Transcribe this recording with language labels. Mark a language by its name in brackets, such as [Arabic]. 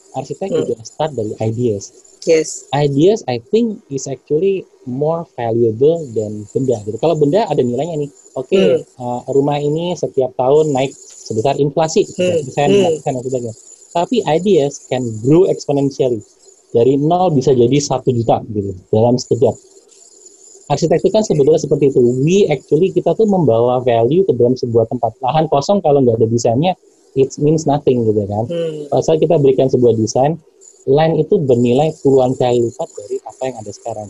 [Indonesian] Arsitek juga start dari ideas. [English] Yes. Ideas I think is actually more valuable than [Indonesian] benda gitu. Kalau benda ada nilainya nih. Rumah ini setiap tahun naik sebesar inflasi, persen dan sebagainya. Tapi [English] ideas can grow exponentially. [Indonesian] Dari 0 bisa jadi 1 juta gitu dalam sekejap. Arsitektur kan sebetulnya seperti itu. Kita tuh membawa value ke dalam sebuah tempat. Lahan kosong kalau nggak ada desainnya, [English] it means nothing [Indonesian] gitu kan. Pada saat kita berikan sebuah desain, land itu bernilai puluhan kali lipat dari apa yang ada sekarang.